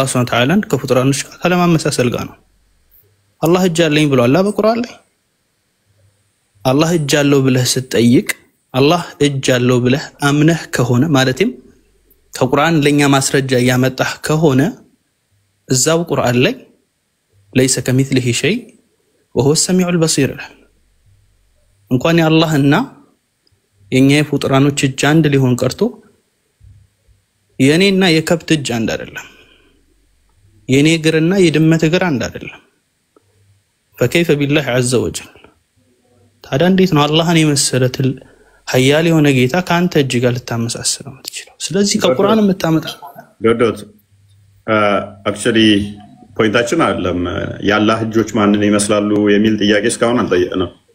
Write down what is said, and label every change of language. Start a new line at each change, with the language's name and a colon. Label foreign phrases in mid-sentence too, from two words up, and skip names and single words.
Arabic: سبحانه وتعالى
Amharic: ከፍጡራኖች ጋር ካለማመሳሰል ጋር ነው አላህ እጅ አለኝ ብሏል በቁርአን ላይ አላህ እጅ አለው ብለህ ስትጠይቅ አላህ እጅ አለው ብለህ አምነህ ከሆነ ማለትም ከቁርአን ለኛ ማስረጃ ያመጣህ ከሆነ እዛው ቁርአን ላይ
Arabic: ليس كمثله شيء وهو السميع البصير
Amharic: እንኳን ያላህና የኛ ፍጡራኖች እጅ አንድ ሊሆን ቀርቶ የኔና የከብት እጅ አንድ አይደለም የኔ እግርና የድመት እግር አንድ አይደለም
Arabic: فكيف بالله عز وجل
Amharic: ታዲያ እንዴት ነው አላህን የመሰለ ኃያል የሆነ ጌታ ካንተ እጅ ጋር ልታመሳስለው የምትችለው ስለዚህ ከቁርአን የምታመጣ
English: that actually
Amharic: ፖይንታችን አይደለም ያላህ እጆች ማንን ይመስላሉ የሚል ጥያቄ እስካሁን አልጠየቅንም